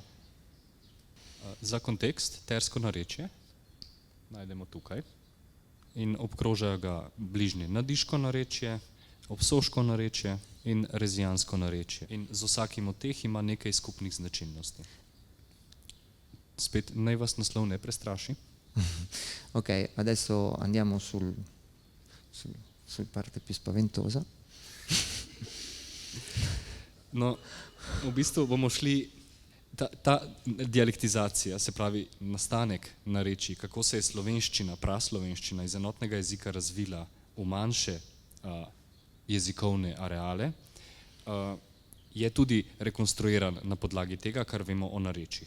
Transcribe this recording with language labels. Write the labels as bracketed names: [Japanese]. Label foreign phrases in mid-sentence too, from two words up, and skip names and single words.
[Slovenian] Za kontekst, tersko narečje najdemo tukaj in obkrožajo ga bližnje nadiško narečje, obsoško narečje in rezijansko narečje. In z vsakim od teh ima nekaj skupnih značilnosti. Spet naj vas naslov ne prestraši. [Italian] Ok, adesso andiamo sul parte più spaventosa. [Slovenian] No, v bistvu bomo šli, ta dialektizacija, se pravi nastanek narečij, kako se je slovenščina, praslovenščina iz enotnega jezika razvila v manjše jezikovne areale, je tudi rekonstruiran na podlagi tega, kar vemo o narečjih.